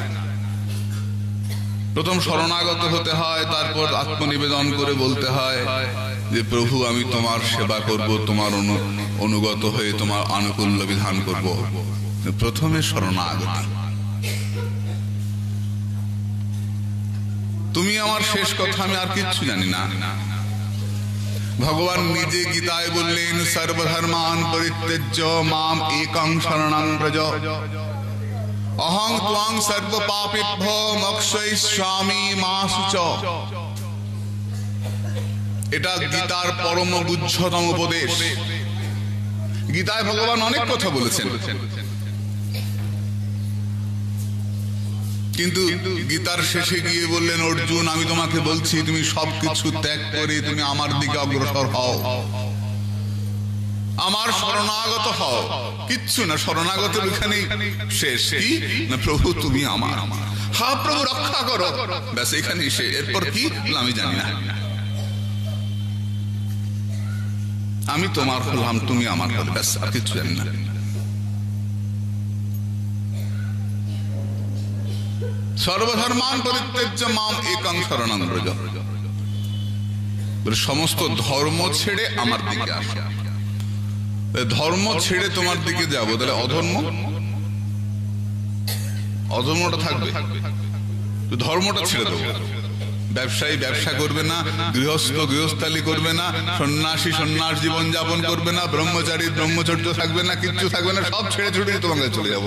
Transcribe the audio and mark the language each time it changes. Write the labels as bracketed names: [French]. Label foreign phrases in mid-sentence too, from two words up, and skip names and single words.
[Bangla] প্রথম শরণাগত হতে হয়, তারপর আত্মনিবেদন করে বলতে হয় যে প্রভু আমি তোমার সেবা করব, তোমার অনুগত হয়ে তোমার আনুকূল্য বিধান করব। প্রথমে শরণাগত। তুমি আমার শেষ কথা, আমি আর কিচ্ছু জানি না। ভগবান নিজে গীতায় বললেন, [Sanskrit] সর্বধর্মান পরিত্যজ্য মাম একং শরণং ব্রজ, অহং ত্বং সর্ব পাপেভ্যো মোক্ষয়িষ্যামি মা শুচ। [Bangla] এটা গীতার পরম গুহ্যতম উপদেশ। গীতায় ভগবান অনেক কথা বলেছেন, কিন্তু গীতার শেষে গিয়ে বললেন, অর্জুন আমি তোমাকে বলছি তুমি সবকিছু ত্যাগ করে তুমি আমার দিকে অগ্রসর হও, আমার শরণাগত হও। কিচ্ছু না, শরণাগত এখানে শেষ। কি না, প্রভু তুমি আমার, হা প্রভু রক্ষা করো, ব্যাস এখানে সে। এরপর কি আমি জানি না, আমি তোমার হলাম, তুমি আমার হলে, ব্যাস আর কিচ্ছু জানি না। [Sanskrit] সর্বধর্মান পরিত্যজ্য মাম একং শরণং ব্রজ, [Bangla] সমস্ত ধর্ম ছেড়ে আমার দিকে আসো। ধর্ম ছেড়ে তোমার দিকে যাব, তাহলে অধর্ম, অধর্মটা থাকবে, ধর্মটা ছেড়ে দেবো। ব্যবসায়ী ব্যবসা করবে না, গৃহস্থ গৃহস্থালি করবে না, সন্ন্যাসী সন্ন্যাস জীবন যাপন করবে না, ব্রহ্মচারী ব্রহ্মচর্য থাকবে না, কিচ্ছু থাকবে না, সব ছেড়ে ছুড়ে তোমাকে চলে যাবো।